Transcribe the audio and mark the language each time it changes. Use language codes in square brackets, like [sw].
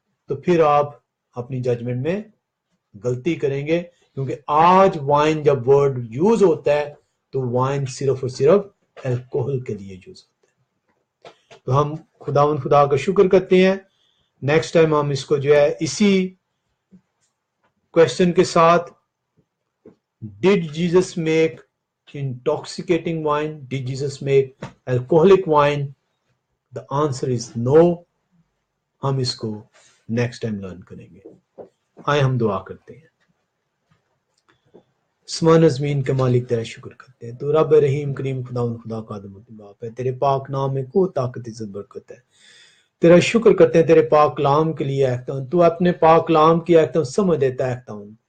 [ur] تو پھر آپ اپنی ججمنٹ میں غلطی کریں گے، کیونکہ آج وائن جب ورڈ یوز ہوتا ہے تو وائن صرف اور صرف الکوہل کے لیے یوز ہوتا ہے۔ تو ہم خدا کا شکر کرتے ہیں۔ نیکسٹ ٹائم ہم اس کو جو ہے اسی کوشچن کے ساتھ، [en] Did Jesus make intoxicating wine? Did Jesus make alcoholic wine? The answer is no۔ [ur] ہم اس کو نیکسٹ ٹائم لرن کریں گے۔ آئے ہم دعا کرتے ہیں۔ سمان زمین کے مالک تیرا شکر کرتے ہیں، تو رب رحیم کریم خدا کا آدم باپ ہے، تیرے پاک نام میں کو طاقت عزت برکت ہے۔ تیرا شکر کرتے ہیں تیرے پاک کلام کے لیے احترام، تو اپنے پاک کلام کی احترام سمجھ دیتا ہے احترام،